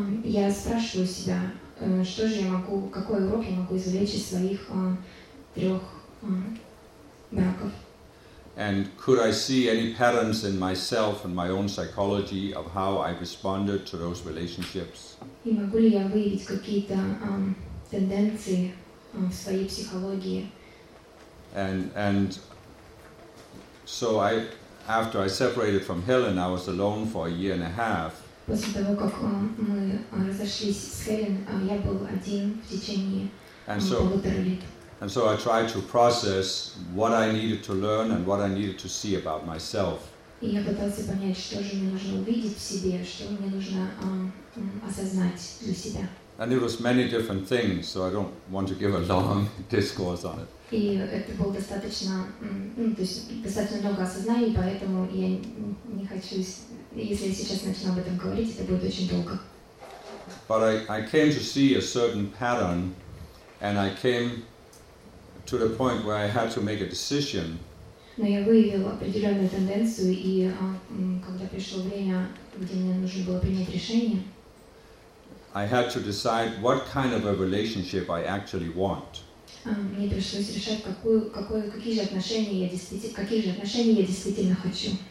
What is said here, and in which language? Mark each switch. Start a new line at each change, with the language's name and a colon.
Russian: Я спрашиваю себя, что же я могу, какой урок я могу извлечь из своих трех браков?
English: And could I see any patterns in myself and my own psychology of how I responded to those relationships?
Russian: И могу ли я выявить какие-то тенденции в своей психологии?
English: And so I, after I separated from Helen, I was alone for a year and a half.
Russian: После того как мы разошлись с Хелен, я был один в течение полутора лет.
English: And so I tried to process what I needed to learn and what I needed to see about myself.
Russian: И я пытался понять, что же мне нужно увидеть в себе, что мне нужно осознать для себя.
English: And it was many different things, so I don't want to give a long discourse on it.
Russian: И это было достаточно, ну, то есть достаточно много осознаний, поэтому я не хочу, если я сейчас начну об этом говорить, это будет очень долго.
English: But I came to see a certain pattern, and I came to the point where I had to make a decision.
Russian: Но я выявил определенную тенденцию, и когда пришло время, где мне нужно было принять решение.
English: I had to decide what kind of a relationship I actually want.
Russian: Мне пришлось решать, какие же отношения я действительно, хочу.